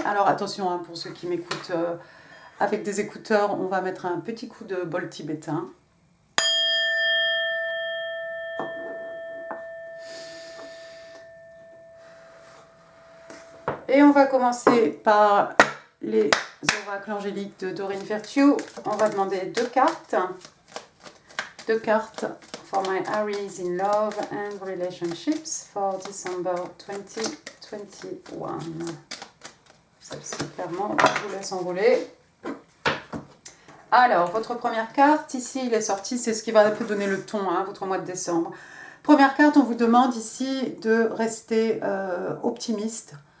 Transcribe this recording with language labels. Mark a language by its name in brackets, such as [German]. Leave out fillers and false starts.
[French] Alors, attention, pour ceux qui m'écoutent avec des écouteurs, on va mettre un petit coup de bol tibétain. Et on va commencer par les oracles angéliques de Doreen Virtue. On va demander 2 cartes. [English] 2 cartes for my Aries in love and relationships for December 2021. [French] Celle-ci, clairement, je vous laisse enrouler. Alors, votre première carte, ici, il est sorti, c'est ce qui va un peu donner le ton, votre mois de décembre. Première carte, on vous demande ici de rester optimiste.